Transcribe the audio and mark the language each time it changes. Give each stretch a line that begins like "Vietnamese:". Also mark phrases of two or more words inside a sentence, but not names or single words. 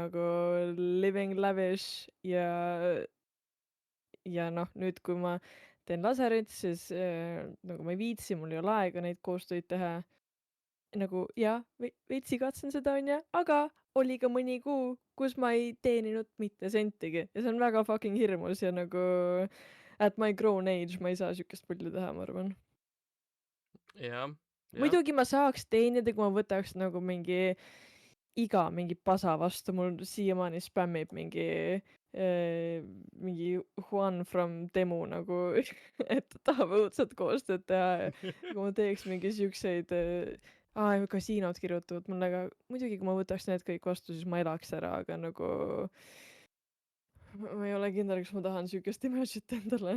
Estonian: nagu
English: living lavish
Estonian: ja noh, nüüd, kui ma teen laserit, siis nagu ma ei viitsi, mul ei ole aega neid koostöid teha. Nagu jah, veits igatsen seda onju, aga oli ka mõni kuu, kus ma ei teeninud mitte sentigi ja see on väga fucking hirmus ja nagu
English: at my grown age
Estonian: ma ei saa siukest pulli teha, ma arvan. jah. Muidugi ma saaks teenida, kui ma võtaks nagu mingi pasa vastu, mul siiamaani spämmib mingi Juan from Temu nagu, et ta tahab õudselt koostööd teha ja kui ma teeks mingi siukseid kasiinod kirjutavad mulle, aga muidugi, kui ma võtaks need kõik vastu, siis ma elaks ära, aga nagu ma ei ole kindel, kas ma tahan siukest image'it endale.